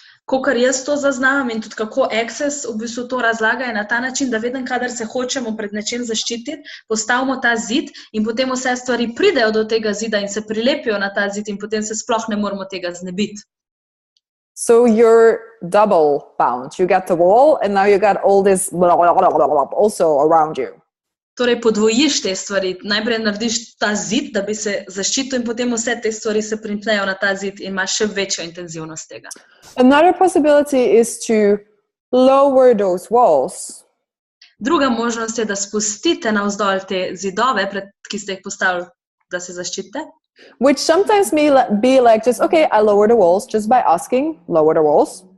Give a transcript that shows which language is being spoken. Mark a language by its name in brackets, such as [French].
[Slovenian] Kakor jaz to zaznam in tudi kako Access v bistvu to razlaga, je na ta način, da vedno, kadar se hočemo pred nečem zaščititi, postavimo ta zid in potem vse stvari pridejo do tega zida in se prilepijo na ta zid in potem se sploh ne moramo tega znebiti. [English] So you're double bound. You got the wall and now you got all this blah, blah, blah, blah, blah, also around you. [Slovenian] Torej podvojiš te stvari. Najprej narediš ta zid, da bi se zaščitil in potem vse te stvari se primpnejo na ta zid in imaš še večjo intenzivnost tega. [English] Another possibility is to lower those walls. [Slovenian] Druga možnost je, da spustite navzdol te zidove, ki ste jih postavili, da se zaščitite. [English] Which sometimes may be just, okay, I lower the walls just by asking, lower the walls.